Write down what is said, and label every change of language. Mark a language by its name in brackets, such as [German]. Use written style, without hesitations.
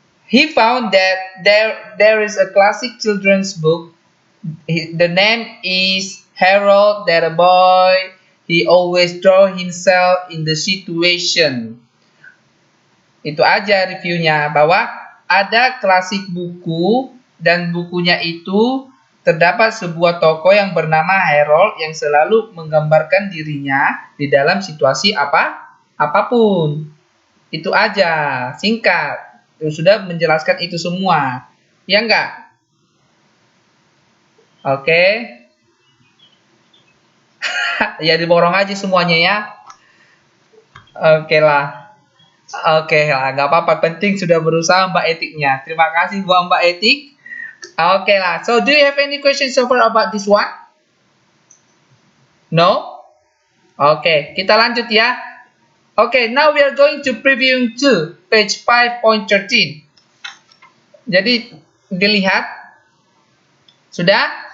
[English] He found that there is a classic children's book. The name is Harold. That a boy. He always draw himself in the situation. [Indonesian] Itu aja reviewnya, bahwa ada klasik buku dan bukunya itu terdapat sebuah tokoh yang bernama Harold yang selalu menggambarkan dirinya di dalam situasi apapun. Itu aja, singkat. Sudah menjelaskan itu semua. Ya enggak? Oke. Ya diborong aja semuanya ya. Oke lah. Oke lah, nggak apa-apa. Penting sudah berusaha Mbak Etiknya. Terima kasih buat Mbak Etik. Oke lah. [English] So, do you have any questions so far about this one? No? Oke, [Indonesian] kita lanjut ya. [English] Oke, now we are going to previewing to page 5.13. [Indonesian] Jadi, dilihat. Sudah?